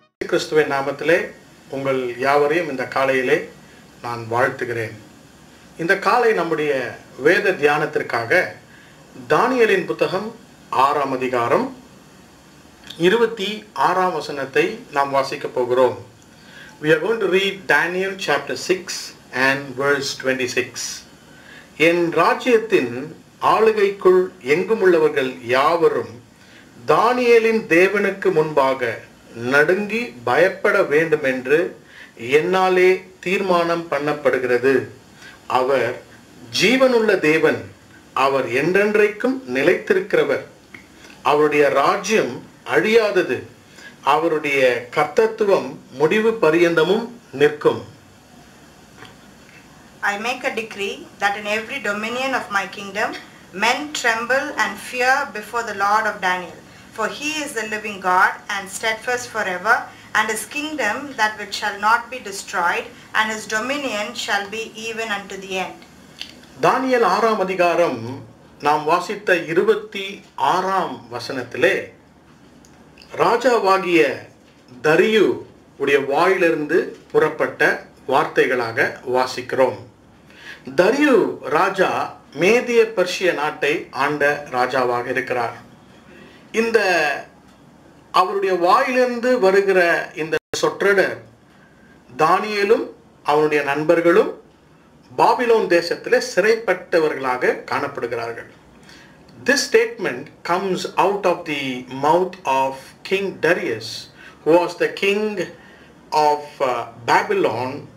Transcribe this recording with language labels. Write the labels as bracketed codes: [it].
[ta] கிறிஸ்துவின் நாமத்திலே உங்கள் யாவரையும் இந்த காலையிலே நான் வாழ்த்துகிறேன். இந்த காலை நம்முடைய வேத தியானத்திற்காக தானியேலின் புத்தகம் 6ஆம் அதிகாரம் 26ஆம் வசனத்தை நாம் வாசிக்க போகிறோம். [en] We are going to read Daniel chapter 6 and verse 26. [ta] என் ராஜ்யத்தின் ஆளுகைக்குள் எங்கும் உள்ளவர்கள் யாவரும் தானியேலின் தேவனுக்கு முன்பாக நடுங்கி பயப்பட வேண்டும் என்று என்னாலே தீர்மானம் பண்ணப்படுகிறது. அவர் ஜீவனுள்ள தேவன், அவர் என்றென்றைக்கும் நிலைத்திருக்கிறவர், அவருடைய ராஜ்யம் அழியாதது, அவருடைய கர்த்தத்துவம் முடிவு பரியந்தமும் நிற்கும். [en] I make a decree that in every dominion of my kingdom men tremble and fear before the Lord of Daniel, for he is the living God and steadfast forever, and his kingdom that which shall not be destroyed, and his dominion shall be even unto the end. [ta] தானியேல் 6ஆம் அதிகாரம் நாம் வாசித்த 26ஆம் வசனத்திலே ராஜாவாகிய தரியு உடைய வாயிலிருந்து புறப்பட்ட வார்த்தைகளாக வாசிக்கிறோம். தரியு ராஜா மேதிய பெர்ஷிய நாட்டை ஆண்ட ராஜாவாக இருக்கிறார். இந்த அவருடைய வாயிலிருந்து வருகிற இந்த சொற்றொடர் தானியேலும் அவனுடைய நண்பர்களும் பாபிலோன் தேசத்திலே சிறைப்பட்டவர்களாக காணப்படுகிறார்கள். [en] This statement comes out of the mouth of King Darius, who was the king of Babylon.